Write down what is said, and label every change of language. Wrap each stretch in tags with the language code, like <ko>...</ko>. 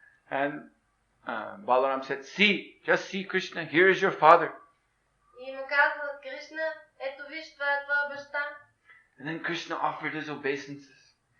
<en>And Balaram said, just see Krishna, here is your father.</en> <bg>И му казва, Кришна, ето виж, това е твоя баща.</bg> <en>And then Krishna offered his obeisances.</en>